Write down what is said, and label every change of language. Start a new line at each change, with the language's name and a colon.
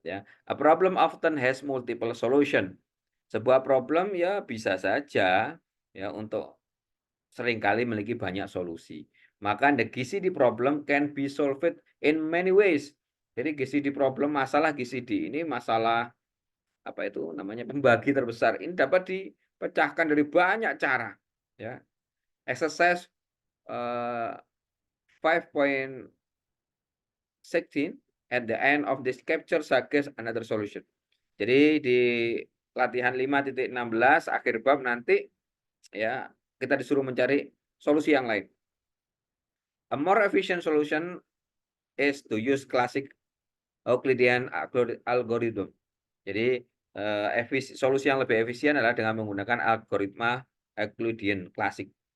English: Ya, a problem often has multiple solution.
Indonesian: Sebuah problem ya bisa saja ya untuk seringkali memiliki banyak solusi.
English: Maka the GCD problem can be solved in many ways.
Indonesian: Jadi GCD problem, masalah GCD ini masalah apa itu namanya, pembagi terbesar. Ini dapat dipecahkan dari banyak cara.
English: Ya, exercise 5.16 at the end of this capture suggests another solution.
Indonesian: Jadi di latihan 5.16 akhir bab nanti ya kita disuruh mencari solusi yang lain.
English: A more efficient solution is to use classic Euclidean algorithm.
Indonesian: Jadi solusi yang lebih efisien adalah dengan menggunakan algoritma Euclidean klasik.